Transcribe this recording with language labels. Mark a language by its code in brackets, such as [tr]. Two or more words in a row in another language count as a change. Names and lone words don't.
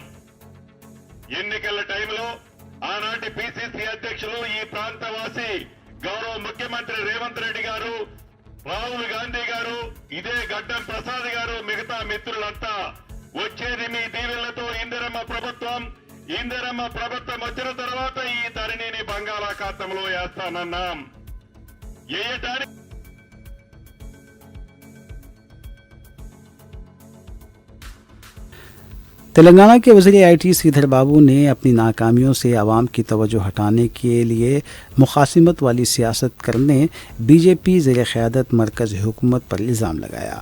[te] ఎన్నికల టైంలో ఆనాటి పిసిసి అధ్యక్షులు ఈ ప్రాంతవాసి గౌరవ ముఖ్యమంత్రి రేవంత్ రెడ్డి గారు, రాహుల్ గాంధీ గారు, ఇదే గడ్డం ప్రసాద్ గారు, మిగతా మిత్రులంతా వచ్చేది మీ దీవెనలతో ఇందిరమ్మ ప్రభుత్వం వచ్చిన తర్వాత ఈ ధరణిని బంగాళాఖాతంలో వేస్తానన్నాం। వేయటానికి [ur] تلنگانہ کے وزیر آئی ٹی سریدھر بابو نے اپنی ناکامیوں سے عوام کی توجہ ہٹانے کے لیے مخاصمت والی سیاست کرنے بی جے پی زیر قیادت مرکزی حکومت پر الزام لگایا۔